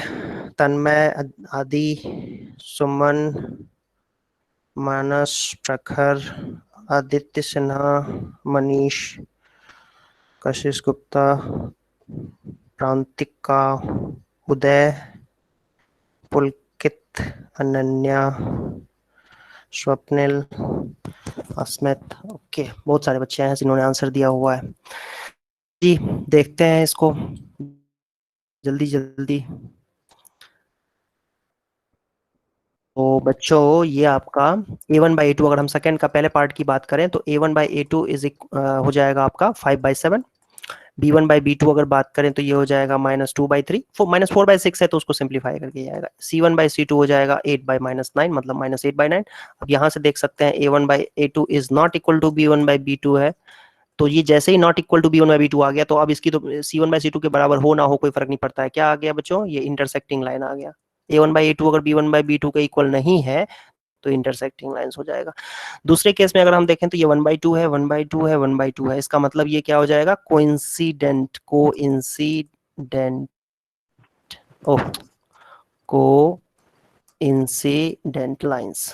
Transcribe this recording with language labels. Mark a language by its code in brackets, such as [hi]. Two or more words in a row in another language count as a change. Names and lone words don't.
[hi] तन्मय, आदि, सुमन, मानस, प्रखर, आदित्य सिन्हा, मनीष, कशिश गुप्ता, प्रांतिका, उदय, पुलकित, अनन्या, स्वप्निल, अस्मित। ओके, बहुत सारे बच्चे हैं जिन्होंने आंसर दिया हुआ है जी। देखते हैं इसको जल्दी जल्दी। तो बच्चों ये आपका a1 by a2, अगर हम सेकंड का पहले पार्ट की बात करें तो a1 by a2 हो जाएगा आपका 5/7। b1 by b2 अगर बात करें तो ये हो जाएगा -2/3। -4/6 है तो उसको सिंप्लीफाई करके जाएगा। c1 by c2 हो जाएगा 8/-9, मतलब -8/9। अब यहाँ से देख सकते हैं a1 by a2 [en] is not equal to [hi] b1 by b2 है। तो ये जैसे ही [en] not equal to [hi] b1 by b2 आ गया तो अब इसकी तो c1 by c2 के बराबर हो ना हो कोई फर्क नहीं पड़ता है। क्या आ गया बच्चों, ये [en] intersecting line [hi] आ गया। a1 by a2 अगर b1 by b2 के इक्वल नहीं है तो [en] intersecting lines [hi] हो जाएगा। दूसरे केस में अगर हम देखें तो ये 1/2 है, 1/2 है, 1/2 है। इसका मतलब ये क्या हो जाएगा, [en] coincident lines.